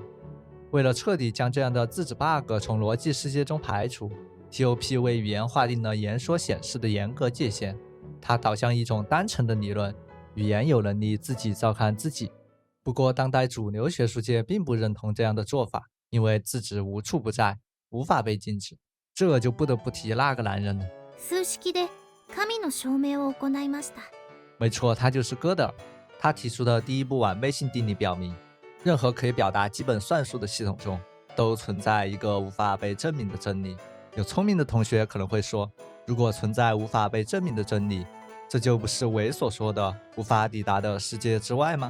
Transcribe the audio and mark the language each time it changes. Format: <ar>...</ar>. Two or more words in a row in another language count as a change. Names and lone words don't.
<zh>为了彻底将这样的自治 bug 从逻辑世界中排除， TOP 为语言划定了言说显示的严格界限，它导向一种单纯的理论，语言有能力自己照看自己。不过当代主流学术界并不認同这样的做法，因为自治无处不在，无法被禁止。这就不得不提那个男人了。</zh> <ja>数式で神の証明を行いました。</ja> <zh>没错，他就是哥德尔。他提出的第一步完备性定理表明，任何可以表达基本算术的系统中，都存在一个无法被证明的真理。有聪明的同学可能会说，如果存在无法被证明的真理，这就不是韦所说的无法抵达的世界之外吗？</zh>